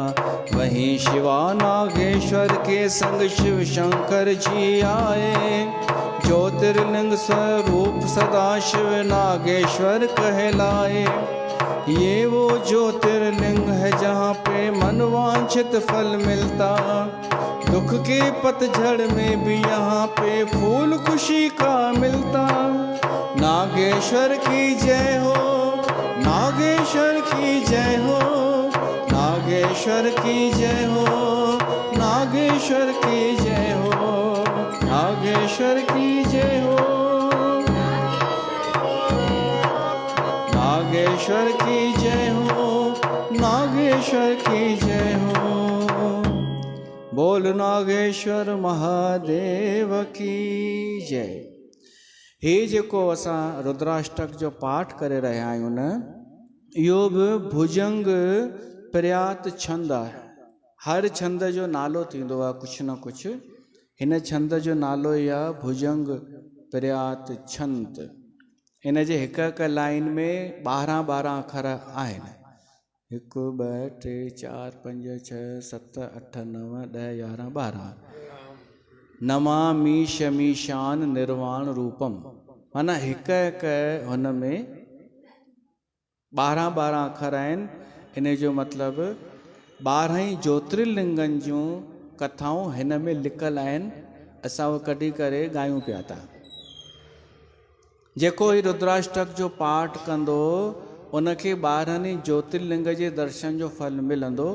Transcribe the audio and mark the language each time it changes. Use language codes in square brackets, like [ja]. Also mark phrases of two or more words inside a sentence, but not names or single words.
[hi] वहीं शिवा नागेश्वर के संग शिव शंकर जी आए, ज्योतिर्लिंग स्वरूप सदाशिव नागेश्वर कहलाए। ये वो ज्योतिर्लिंग है जहाँ पे मनवांछित फल मिलता, दुख के पतझड़ में भी यहाँ पे फूल खुशी का मिलता। नागेश्वर की जय हो, नागेश्वर की जय हो, नागेश्वर की जय हो, नागेश्वर की जय हो, नागेश्वर की जय हो, नागेश्वर की जय हो, नागेश्वर की जय हो। बोल नागेश्वर महादेव की जय। [sd] हे जेको असां रुद्राष्टक जो पाठ करे रहिया आहियूं न, इहो बि भुजंग प्रयात छंद आहे। हर छंद जो नालो थींदो आहे कुझु न कुझु। हिन छंद जो नालो ई आहे भुजंग प्रयात छंत। इन जे हिक हिक लाइन में 12 अखर आहिनि। 1 2 3 4 5 6 7 8 9 10 11 12। [sa] नमामि शमीशान निर्वाण रूपम, [sd] माना हिक हिक हुन में 12 अखर आहिनि। इन जो मतिलबु 12 ज्योतिर्लिंगनि जूं कथाऊं हिन में लिकल आहिनि। असां उहो कढी करे ॻायूं पिया था। जेको ही रुद्राष्टक जो पाठ कंदो उनखे 12 ज्योतिर्लिंग जे दर्शन जो फल मिलंदो।